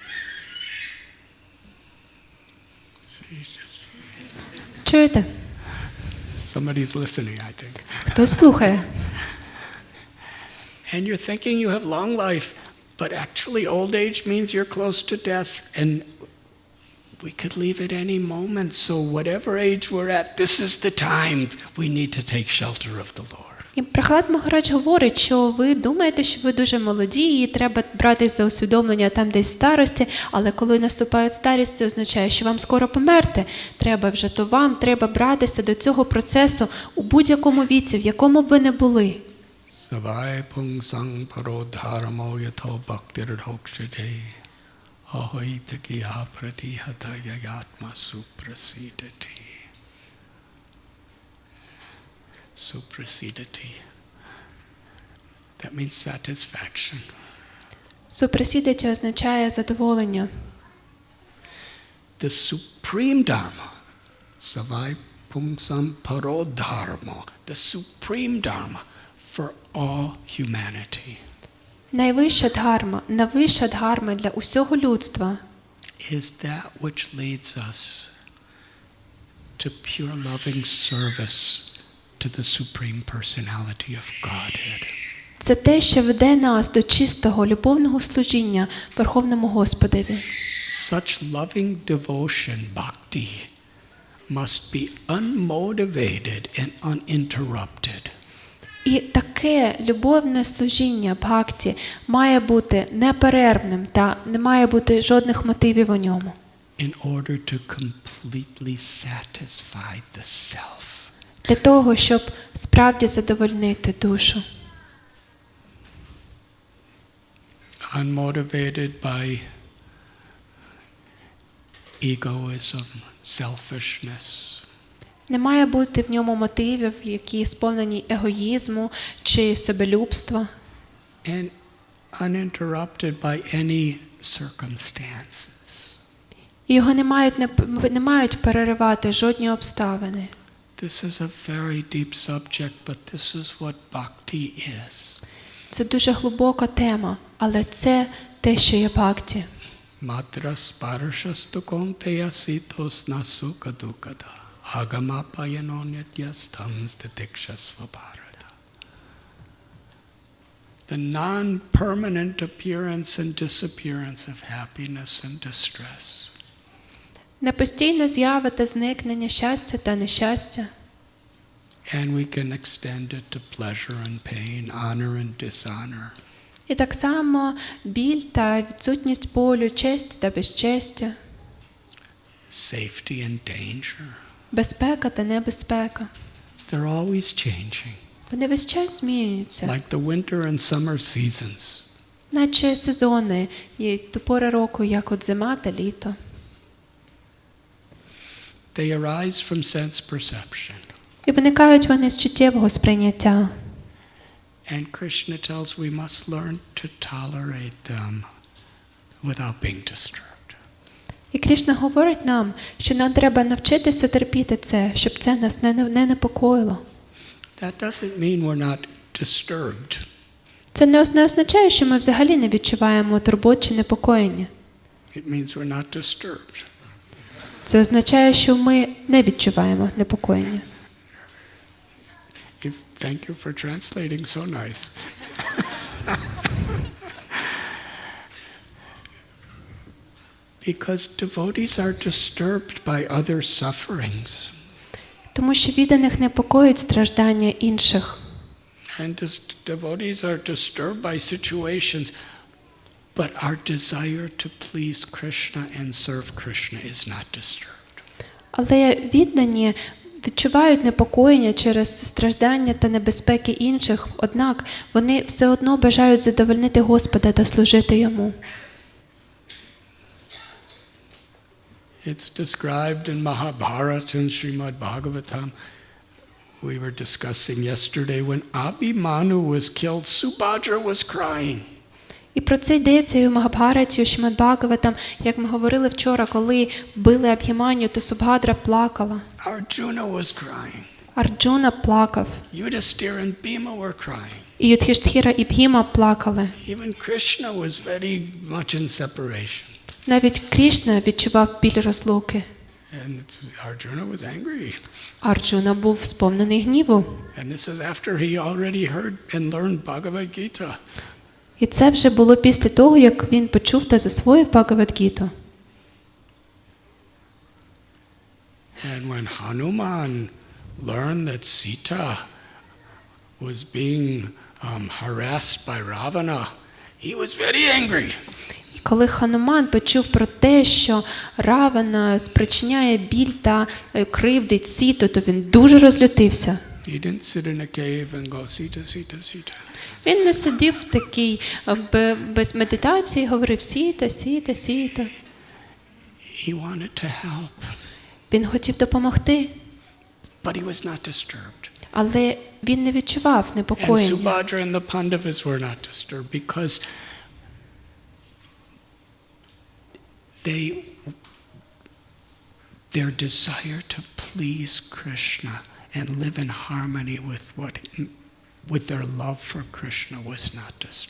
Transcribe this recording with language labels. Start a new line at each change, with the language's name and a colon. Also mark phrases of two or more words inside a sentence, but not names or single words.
Ukrainian: Чуєте?
English: Somebody's listening, I think.
Ukrainian: Хтось слухає.
English: And you're thinking you have long life, but actually old age means you're close to death, and we could leave at any moment. So whatever age we're at, this is the time we need to take shelter of the Lord.
Ukrainian: І Прахлад Махарадж говорить, що ви думаєте, що ви дуже молоді, і треба братись за усвідомлення там десь в старості, але коли наступає старість, це означає, що вам скоро померти. Треба вже, то вам треба братися до цього процесу у будь-якому віці, в якому б ви не були.
Sanskrit: Savai pungsang parodharamo yato bhaktirdhokshade ahoitaki apratihata yayatma suprasidati. Suprasidati.
English: That means satisfaction.
Ukrainian: Супрасідати означає задоволення.
English: The supreme dharma,
Sanskrit: savai pungsam parodharmo,
English: the supreme dharma for all humanity,
Ukrainian: Найвища дхарма для усього людства
English: is that which leads us to pure loving service to the supreme personality of Godhead.
Ukrainian: це те, що веде нас до чистого, любовного служіння Верховному Господеві.
English: Such loving devotion, bhakti, must be unmotivated and uninterrupted.
Ukrainian: І таке любовне служіння бхакті має бути неперервним та не має бути жодних мотивів у ньому.
English: In order to completely satisfy the self.
Ukrainian: Для того, щоб справді задовольнити душу.
English: Unmotivated by egoism, selfishness.
Ukrainian: Не має бути в ньому мотивів, які сповнені егоїзму чи себелюбства.
English: And uninterrupted by any circumstances.
Ukrainian: І його не мають переривати жодні обставини.
English: This is a very deep subject, but this is what bhakti is.
Ukrainian: Це дуже глибока тема, але це те, що є бхакті.
Sanskrit: Matras parashastu konteya sitos nasuka dukada. Agamapayano nityastam stitikshasva bharata.
English: The non-permanent appearance and disappearance of happiness and distress.
Ukrainian: Не постійно з'ява та зникнення, щастя та нещастя.
English: And we can extend it to pleasure and pain, honor and dishonor.
Ukrainian: І так само біль та відсутність болю, честь та безчестя.
English: Safety and danger.
Ukrainian: Безпека та небезпека.
English: They're always changing.
Ukrainian: Вони весь час змінюються.
English: Like the winter and summer seasons.
Ukrainian: Наче сезони і до пори року, як от зима та літо.
English: They arise from sense perception.
Ukrainian: І виникають вони з чуттєвого сприйняття.
English: And Krishna tells we must learn to tolerate them without being disturbed.
Ukrainian: І Крішна говорить нам, що нам треба навчитися терпіти це, щоб це нас не непокоїло.
English: That doesn't mean we're not disturbed.
Ukrainian: Це не означає, що ми взагалі не відчуваємо турбот чи непокоєння.
English: It means we're not disturbed.
Ukrainian: Це означає, що ми не відчуваємо непокоєння.
English: Thank you for translating so nice. Because devotees are disturbed by other sufferings.
Ukrainian: Тому що відданих непокоїть страждання інших.
English: And devotees are disturbed by situations, but our desire to please Krishna and serve Krishna is not disturbed.
Ukrainian: Але віддані відчувають непокоєння через страждання та небезпеки інших, однак вони все одно бажають задовольнити Господа та служити Йому.
English: It's described in Mahabharata and Srimad Bhagavatam. We were discussing yesterday when Abhimanyu was killed, Subhadra was crying.
Ukrainian: І про це йдеться і у Магабхараті, у Шримад Бхагаватам, як ми говорили вчора, коли вбили Абхіманю, то Субхадра плакала.
English: Arjuna was crying.
Ukrainian: Арджуна плакав.
English: Yudhishthira and Bhima were crying.
Ukrainian: І Юдхіштхіра і Бхіма плакали.
English: Even Krishna was very much in separation.
Ukrainian: Навіть Крішна відчував біль розлуки.
English: And Arjuna was angry.
Ukrainian: Арджуна був сповнений гніву.
English: And this is after he already heard and learned Bhagavad Gita.
Ukrainian: І це вже було після того, як він почув та засвоїв Бхагавад-гіту.
English: And when Hanuman learned that Sita was being harassed by Ravana, he was very angry.
Ukrainian: І коли Хануман почув про те, що Равана спричиняє біль та кривдить Сіту, то він дуже розлютився.
English: He didn't sit in a cave and go, Sita, Sita, Sita.
Ukrainian: Він не сидів такий без медитації, говорив Сіта, Сіта, Сіта.
English: He wanted to help.
Ukrainian: Він хотів допомогти.
English: But he was not disturbed.
Ukrainian: Але він не відчував
English: And
Ukrainian: непокоєння.
English: Subhadra and the Pandavas were not disturbed because their desire to please Krishna and live in harmony with their love for Krishna was not disturbed.